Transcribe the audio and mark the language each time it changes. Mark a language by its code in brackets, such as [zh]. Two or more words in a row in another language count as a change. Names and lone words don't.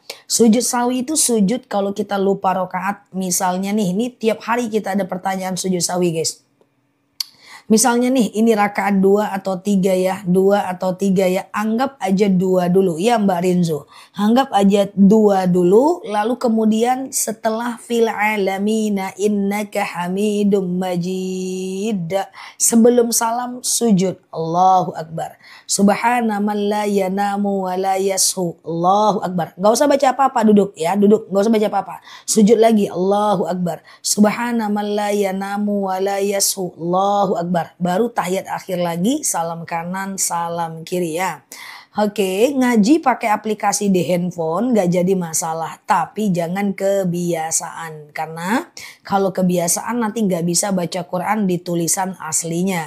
[id] Sujud sahwi itu sujud kalau kita lupa rakaat. Misalnya nih, ini tiap hari kita ada pertanyaan sujud sahwi guys. Misalnya nih, ini rakaat 2 atau 3 ya, 2 atau 3 ya, anggap aja 2 dulu ya Mbak Rinzo. Anggap aja 2 dulu, lalu kemudian setelah [ar] في العالمين إنك حميد مجيد. [id] Sebelum salam sujud, [ar] الله أكبر. سبحان من لا ينام ولا يسهو. الله أكبر. [id] Gak usah baca apa-apa, duduk ya, duduk. Gak usah baca apa-apa. Sujud lagi, [ar] الله أكبر. سبحان من لا ينام ولا يسهو. الله أكبر. [id] Baru tahiyat akhir lagi, salam kanan, salam kiri ya. Oke, ngaji pakai aplikasi di handphone gak jadi masalah. Tapi jangan kebiasaan. Karena kalau kebiasaan nanti gak bisa baca Quran di tulisan aslinya.